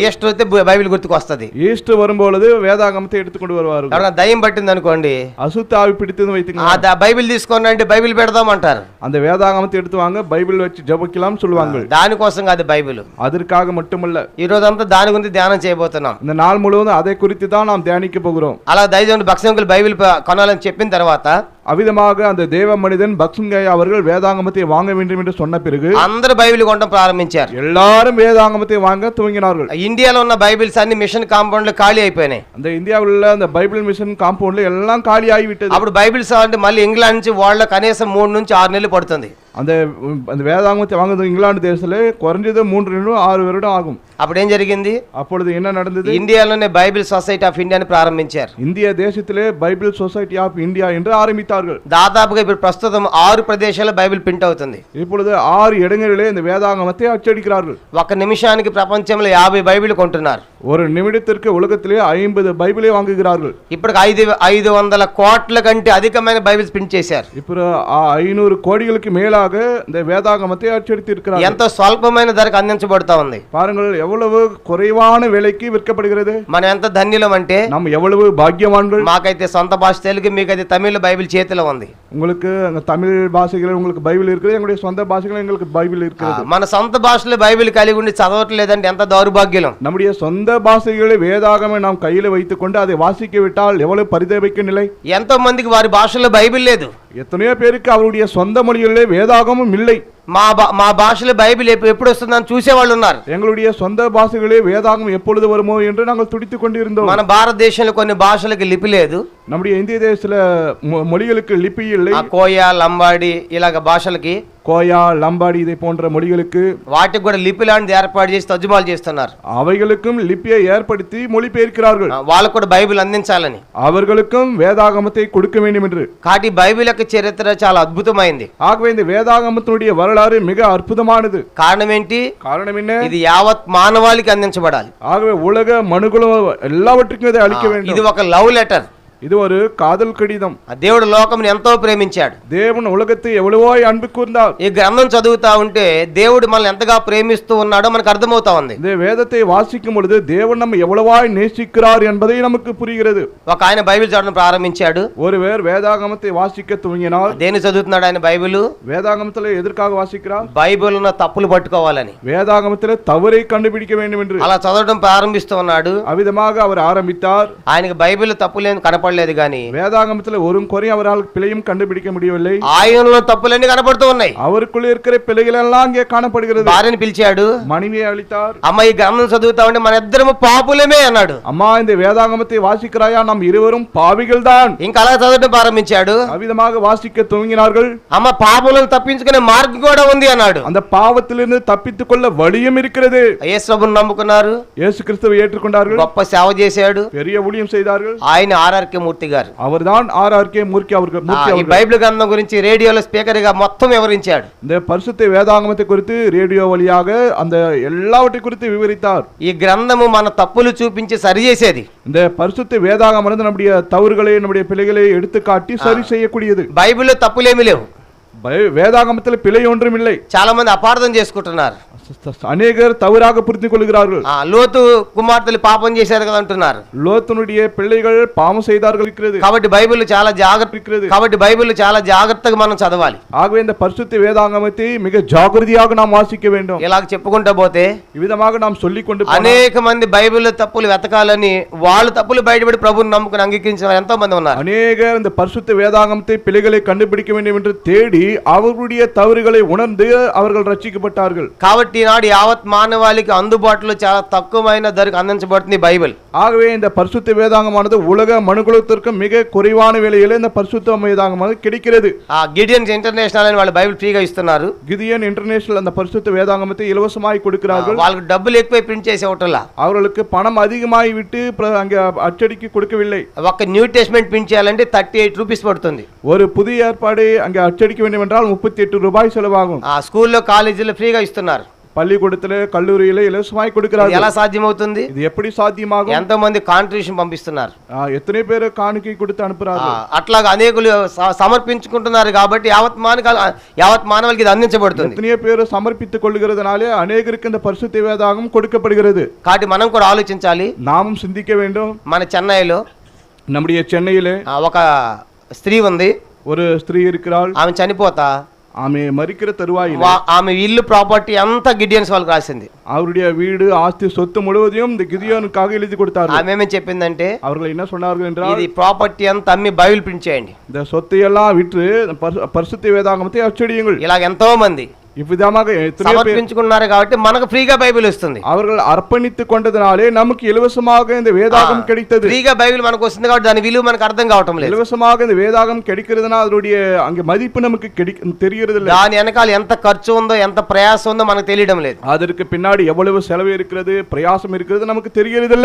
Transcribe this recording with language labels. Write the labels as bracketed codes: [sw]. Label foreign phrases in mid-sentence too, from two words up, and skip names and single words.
[te] ఈస్టర్ వస్తే బైబిల్ గుర్తుకు వస్తుంది. [ta] ஈஸ்டர் வரும்பொழுது வேதாகமத்தை எடுத்துக்கொண்டு வருவார்கள். [te] ఎవరైనా దయ్యం పట్టింది అనుకోండి, [ta] அசுத்த ஆவி பிடித்தது வைத்துங்க, [te] బైబిల్ తీసుకోండి అంటే బైబిల్ పెడదాం అంటారు. [ta] அந்த வேதாகமத்தை எடுத்து வாங்க, பைபிள் வச்சு ஜெபிக்கலாம் சொல்லுவாங்க. [te] దానికోసం కాదు బైబిల్, [ta] அதற்காக மட்டுமல்ல. [te] ఈ రోజంతా దాని గురించి ధ్యానం చేయబోతున్నాం. [ta] இந்த நாள் முழுவதும் அதை குறித்து தான் நாம் தியானிக்க போகிறோம். [te] అలా దైవజనుడు బక్సింగులు బైబిల్ కొనాలని చెప్పిన తర్వాత [ta] அவ்விதமாக அந்த தேவ மனிதன் பக்சிங்கய்யா அவர்கள் வேதாகமத்தை வாங்க வேண்டும் என்று சொன்ன பிறகு [te] అందరూ బైబిల్ కొనడం ప్రారంభించారు. [ta] எல்லாரும் வேதாகமத்தை வாங்க துவங்கினார்கள். [te] ఇండియాలో ఉన్న బైబిల్స్ అన్ని [en] mission compound [te] లో ఖాళీ అయిపోయినాయి. [ta] அந்த இந்தியாவில் உள்ள அந்த பைபிள் [en] mission compound [ta] எல்லாம் காலி ஆகிவிட்டது. [te] అప్పుడు బైబిల్స్ అంటే మళ్ళీ ఇంగ్లాండ్ నుంచి వాళ్ళ కనీసం 3 నుంచి 6 నెలలు పడుతుంది. [ta] அந்த அந்த வேதாகமத்தை வாங்குறது இங்கிலாந்து தேசத்துல குறைஞ்சது 3 to 6 வருடம் ஆகும். [te] అప్పుడేం జరిగింది? [ta] அப்பொழுது என்ன நடந்தது? [te] ఇండియాలోనే బైబిల్ సొసైటీ ఆఫ్ ఇండియాని ప్రారంభించారు. [ta] இந்திய தேசத்திலே பைபிள் சொசைட்டி ஆஃப் இந்தியா என்று ஆரம்பித்தார்கள். [te] దాదాపుగా ఇప్పుడు ప్రస్తుతం 6 ప్రదేశాల్లో బైబిల్ ప్రింట్ అవుతుంది. [ta] இப்பொழுது 6 இடங்களிலே இந்த வேதாகமத்தை அச்சடிக்கிறார்கள். [te] ఒక నిమిషానికి ప్రపంచంలో 50 బైబిల్ కొంటున్నారు. [ta] ஒரு நிமிடத்திற்கு உலகத்திலே 50 பைபிளை வாங்குகிறார்கள். [te] ఇప్పటికి 500 కోట్ల కంటే అధికమైన బైబిల్స్ ప్రింట్ చేశారు. [ta] இப்போ 500 கோடிகளுக்கு மேலாக இந்த வேதாகமத்தை அச்சடித்து இருக்கிறார்கள். [te] ఎంతో స్వల్పమైన ధరకు అందించబడుతా ఉంది. [ta] பாருங்கள் எவ்வளவு குறைவான விலைக்கு விற்கப்படுகிறது. [te] మనం ఎంత ధన్యులం అంటే [ta] நாம் எவ்வளவு பாக்கியவான்கள். [te] మాకైతే సొంత భాష తెలుగు, మీకైతే తమిళ బైబిల్ చేతిలో ఉంది. [ta] உங்களுக்கு அங்க தமிழ் பாஷைகள் உங்களுக்கு பைபிள் இருக்குது, எங்களுடைய சொந்த பாஷைகள் எங்களுக்கு பைபிள் இருக்கிறது. [te] మన సొంత భాషలో బైబిల్ కలిగి ఉండి చదవట్లేదంటే ఎంత దౌర్భాగ్యం. [ta] நம்முடைய சொந்த பாஷைகளை வேதாகம நாம் கையில வைத்துக்கொண்டு அதை வாசிக்க விட்டால் எவ்வளவு பரிதபிக்க நிலை. [te] ఎంతో మందికి వారి భాషలో బైబిల్ లేదు. [ta] எத்தனையோ பேருக்கு அவருடைய சொந்த மொழிகளிலே வேதாகமும் இல்லை. [te] మా భాషలో బైబిల్ ఎప్పుడు వస్తుందని చూసేవాళ్ళు ఉన్నారు. [ta] எங்களுடைய சொந்த பாஷைகளே வேதாகம் எப்பொழுது வருமோ என்று நாங்கள் துடித்துக் கொண்டிருந்தோம். [te] మన భారతదేశంలో కొన్ని భాషలకు లిపి లేదు. [ta] நம்முடைய இந்திய தேசத்துல மொழிகளுக்கு லிபி இல்லை. [te] కోయా, లంబాడి ఇలాగ భాషలకి, [ta] கோயா, லம்பாடி இதை போன்ற மொழிகளுக்கு [te] వాటికి కూడా లిపి లాంటిది ఏర్పాటు చేసి తర్జుమాలు చేస్తున్నారు. [ta] அவைகளுக்கும் லிபியை ஏற்படுத்தி மொழிபெயர்க்கிறார்கள். [te] వాళ్ళకు కూడా బైబిల్ అందించాలని, [ta] அவர்களுக்கும் வேதாகமத்தை கொடுக்க வேண்டும் என்று. [te] కాబట్టి బైబిల్ యొక్క చరిత్ర చాలా అద్భుతమైంది. [ta] ஆகவே இந்த வேதாகமத்தினுடைய வரலாறு மிக அற்புதமானது. [te] కారణం ఏంటి? [ta] காரணம் என்ன? [te] ఇది యావత్ మానవాళికి అందించబడాలి. [ta] ஆகவே உலக மனுகுலம் எல்லாவற்றுக்கும் இதை அளிக்க வேண்டும். [te] ఇది ఒక [en] love letter. [ta] இது ஒரு காதல் கடிதம். [te] దేవుడు లోకముని ఎంతో ప్రేమించాడు. [ta] தேவன் உலகத்தை எவ்வளவோ அன்பு கூர்ந்தார். [te] ఈ గ్రంథం చదువుతా ఉంటే దేవుడు మనల్ని ఎంతగా ప్రేమిస్తూ ఉన్నాడో మనకు అర్థమవుతా ఉంది. [ta] இந்த வேதத்தை வாசிக்கும் பொழுது தேவன் நம்ம எவ்வளவாய் நேசிக்கிறார் என்பதை நமக்கு புரிகிறது. [te] ఒక ఆయన బైబిల్ చదవడం ప్రారంభించాడు. [ta] ஒருவர் வேதாகமத்தை வாசிக்க துவங்கினால் [te] దేని చదువుతున్నాడు ఆయన? బైబిల్. [ta] வேதாகமத்தில் எதற்காக வாசிக்கிறார்? [te] బైబిల్ ఉన్న తప్పులు పట్టుకోవాలని, [ta] வேதாகமத்தில் தவறை கண்டுபிடிக்க வேண்டும் என்று. [te] అలా చదవడం ప్రారంభిస్తూ ఉన్నాడు. [ta] அவ்விதமாக அவர் ஆரம்பித்தார். [te] ఆయనకి బైబిల్ తప్పులేని కనపడలేదు గాని [ta] வேதாகமத்தில் ஒரு குறை அவரால் பிழையும் கண்டுபிடிக்க முடியவில்லை. [te] ఆయనలో తప్పులన్నీ కనపడుతూ ఉన్నాయి. [ta] அவருக்குள்ளே இருக்கிற பிழைகள் எல்லாம் அங்கே காணப்படுகிறது. [te] భార్యని పిలిచాడు, [ta] மனைவியை அளித்தார். [te] అమ్మ ఈ గ్రంథం చదువుతా ఉంటే మన ఇద్దరము పాపులమే అన్నాడు. [ta] அம்மா இந்த வேதாகமத்தை வாசிக்கிறாயா? நாம் இருவரும் பாவிகள் தான். [te] ఇంకా అలా చదవడం ప్రారంభించాడు. [ta] அவ்விதமாக வாசிக்க துவங்கினார்கள். [te] అమ్మ పాపులను తప్పించుకునే మార్గం కూడా ఉంది అన్నాడు. [ta] அந்த பாவத்திலிருந்து தப்பித்துக் கொள்ள வழியும் இருக்கிறது. [te] యేసుప్రభుని నమ్ముకున్నారు, [ta] இயேசு கிறிஸ்துவை ஏற்றுக்கொண்டார்கள், [te] గొప్ప సేవ చేశాడు. [ta] பெரிய ஊழியம் செய்தார்கள். [te] ఆయన ఆర్ఆర్కే మూర్తి గారు, [ta] அவர்தான் ஆர்ஆர்கே மூர்த்தி அவர்கள். [te] ఈ బైబిల్ గ్రంథం గురించి రేడియోలో స్పీకర్ గా మొత్తం వివరించాడు. [ta] இந்த பரிசுத்த வேதாகமத்தை குறித்து ரேடியோ வழியாக அந்த எல்லாவற்றை குறித்து விவரித்தார். [te] ఈ గ్రంథము మన తప్పులు చూపించి సరి చేసేది. [ta] இந்த பரிசுத்த வேதாகமம் நம்முடைய தவறுகளை நம்முடைய பிழைகளை எடுத்து காட்டி சரி செய்யக்கூடியது. [te] బైబిల్లో తప్పులేమీ లేవు. [ta] வேதாகமத்தில் பிழை ஒன்றும் இல்லை. [te] చాలా మంది అపార్థం చేసుకుంటున్నారు. [ta] அநேகர் தவறாக புரிந்து கொள்கிறார்கள். [te] లోతు కుమార్తెలు పాపం చేశారు కదా అంటున్నారు. [ta] லோத்துனுடைய பிள்ளைகள் பாவம் செய்தார்கள் இருக்கிறது. [te] కాబట్టి బైబిల్ చాలా జాగ్రత్తగా మనం చదవాలి. [ta] ஆகவே இந்த பரிசுத்த வேதாகமத்தை மிக ஜாகிரதையாக நாம் வாசிக்க வேண்டும். [te] ఇలాగ చెప్పుకుంటా పోతే [ta] இவ்விதமாக நாம் சொல்லிக்கொண்டு [te] అనేక మంది బైబిల్లో తప్పులు వెతకాలని వాళ్ళు తప్పులు బయటపడి ప్రభువుని నమ్ముకుని అంగీకరించిన ఎంతో మంది ఉన్నారు. [ta] அநேகர் இந்த பரிசுத்த வேதாகமத்தை பிழைகளை கண்டுபிடிக்க வேண்டும் என்று தேடி அவர்களுடைய தவறுகளை உணர்ந்து அவர்கள் ரட்சிக்கப்பட்டார்கள். [te] కాబట్టి ఈనాడు యావత్ మానవాళికి అందుబాటులో చాలా తక్కువైన ధరకు అందించబడుతుంది బైబిల్. [ta] ஆகவே இந்த பரிசுத்த வேதாகமானது உலக மனுக்குலத்திற்கு மிக குறைவான விலையில இந்த பரிசுத்த வேதாகமானது கிடைக்கிறது. [te] గిడియన్స్ ఇంటర్నేషనల్ అని వాళ్ళు బైబిల్ ఫ్రీగా ఇస్తున్నారు. [ta] கிதியன் இன்டர்நேஷனல் அந்த பரிசுத்த வேதாகமத்தை இலவசமாய் கொடுக்கிறார்கள். [te] వాళ్ళకి డబ్బులు ఎక్కువ ప్రింట్ చేసే ఒకటలా, [ta] அவர்களுக்கு பணம் அதிகமாகி விட்டு அங்க அச்சடிக்கு கொடுக்கவில்லை. [te] ఒక [en] New Testament [te] ప్రింట్ చేయాలంటే 38 రూపీస్ పడుతుంది. [ta] ஒரு புதிய ஏற்பாடு அங்கே அச்சடிக்க வேண்டும் என்றால் 38 ரூபாய் செலவாகும். [te] స్కూల్లో కాలేజీలో ఫ్రీగా ఇస్తున్నారు. [ta] பள்ளிக்கூடத்துல கல்லூரியில இலவசமாய் கொடுக்கிறார்கள். [te] ఎలా సాధ్యమవుతుంది? [ta] இது எப்படி சாத்தியமாகும்? [te] ఎంతో మంది కాంట్రిబ్యూషన్ పంపిస్తున్నారు. [ta] எத்தனை பேர் காணிக்கை கொடுத்து அனுப்புறார்கள். [te] అట్లాగా అనేకులు సమర్పించుకుంటున్నారు కాబట్టి యావత్ మానవాళికి ఇది అందించబడుతుంది. [ta] எத்தனை பேர் சமர்ப்பித்துக் கொள்கிறதுனாலே அநேகருக்கு இந்த பரிசுத்த வேதாகம் கொடுக்கப்படுகிறது. [te] కాబట్టి మనం కూడా ఆలోచించాలి. [ta] நாமும் சிந்திக்க வேண்டும். [te] మన చెన్నైలో [ta] நம்முடைய சென்னையிலே [te] ఒక స్త్రీ ఉంది. [ta] ஒரு ஸ்திரீ இருக்கிறாள். [te] ఆమె చనిపోతా [ta] ஆமே மரிக்கிற தருவாயில் [te] ఆమె ఇల్లు ప్రాపర్టీ అంతా గిడియన్స్ వాళ్ళకి రాసింది. [ta] அவருடைய வீடு ஆஸ்தி சொத்து முழுவதையும் இந்த கிதியோனுக்காக எழுதி கொடுத்தார்கள். [te] ఆమె ఏమేం చెప్పిందంటే, [ta] அவர்கள் என்ன சொன்னார்கள் என்றால், [te] ఇది ప్రాపర్టీ అంతా అమ్మి బైబిల్ ప్రింట్ చేయండి, [ta] இந்த சொத்தை எல்லாம் விற்று பரிசுத்த வேதாகமத்தை அச்சடியுங்கள். [te] ఇలాగ ఎంతో మంది [ta] இவ்விதமாக எத்தனையோ பேர் [te] సమర్పించుకున్నారు కాబట్టి మనకు ఫ్రీగా బైబిల్ వస్తుంది. [ta] அவர்கள் அர்ப்பணித்துக் கொண்டதினாலே நமக்கு இலவசமாக இந்த வேதாகம் கிடைத்தது. [te] ఫ్రీగా బైబిల్ మనకు వస్తుంది కాబట్టి దాని విలువ మనకు అర్థం కావటం లేదు. [ta] இலவசமாக இந்த வேதாகம் கிடைக்கிறதுனா அதனுடைய அங்க மதிப்பு நமக்கு தெரியறது இல்லை. [te] దాని వెనకాల ఎంత ఖర్చు ఉందో ఎంత ప్రయాసం ఉందో మనకు తెలియడం లేదు. [ta] அதற்கு பின்னாடி எவ்வளவு செலவு இருக்கிறது பிரயாசம் இருக்கிறது நமக்கு தெரியறதில்லை.